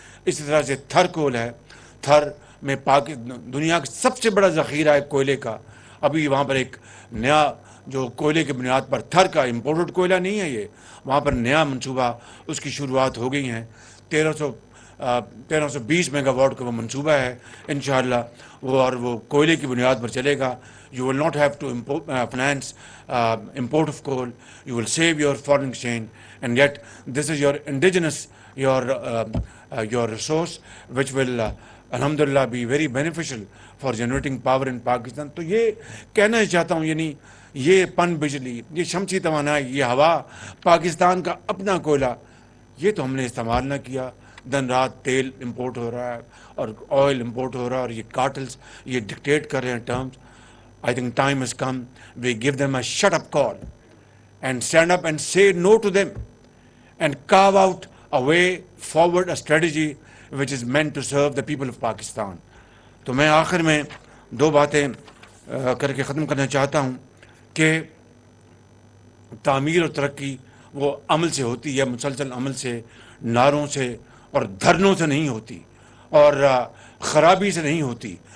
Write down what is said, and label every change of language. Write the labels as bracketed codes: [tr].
[ur] اسی طرح سے تھر کول ہے، تھر میں دنیا کا سب سے بڑا ذخیرہ ہے کوئلے کا. ابھی وہاں پر ایک نیا جو کوئلے کی بنیاد پر، تھر کا امپورٹڈ کوئلہ نہیں ہے یہ، وہاں پر نیا منصوبہ اس کی شروعات ہو گئی ہیں. 1320 میگا واٹ کا وہ منصوبہ ہے انشاءاللہ وہ، اور وہ کوئلے کی بنیاد پر چلے گا. [en] You will not have to finance import of coal. You will save your foreign exchange, and yet this is your indigenous, your resource, which will alhamdulillah be very beneficial for generating power in Pakistan. [ur] تو یہ کہنا ہی چاہتا ہوں، یعنی یہ پن بجلی، یہ شمسی توانائی، یہ ہوا، پاکستان کا اپنا کوئلہ، یہ تو ہم نے استعمال نہ کیا. دن رات تیل امپورٹ ہو رہا ہے اور آئل امپورٹ ہو رہا ہے، اور یہ کارٹلز یہ ڈکٹیٹ کر رہے ہیں terms. [en] I think time has come. We give them a shut-up call and stand up and say no to them and carve out a way forward, a strategy which is meant to serve the people of Pakistan. [ur] تو میں آخر میں دو باتیں کر کے ختم کرنا چاہتا ہوں کہ تعمیر اور ترقی وہ عمل سے ہوتی ہے، مسلسل عمل سے، نعروں سے اور دھرنوں سے نہیں ہوتی، اور خرابی سے نہیں ہوتی.